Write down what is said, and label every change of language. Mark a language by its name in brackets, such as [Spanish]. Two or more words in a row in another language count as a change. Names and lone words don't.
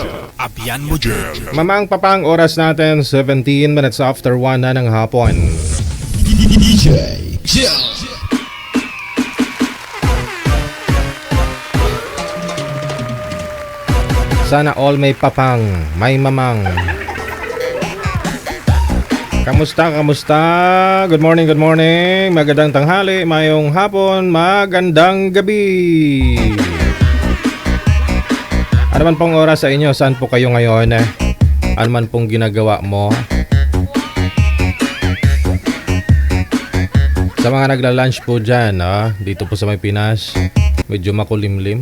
[Hiligaynon] Abyan mo dyan. [Filipino] Mamang papang oras natin 17 minutes after 1 na ng hapon. DJ Sana all may papang, may mamang. Kamusta, kamusta? [English] Good morning, good morning. [Filipino] Magandang tanghali, [Hiligaynon] mayong hapon, [Filipino] magandang gabi. Ano man pong oras sa inyo, saan po kayo ngayon? Ano man pong ginagawa mo? Sa mga nagla-lunch po dyan, dito po sa may Pinas, medyo makulimlim.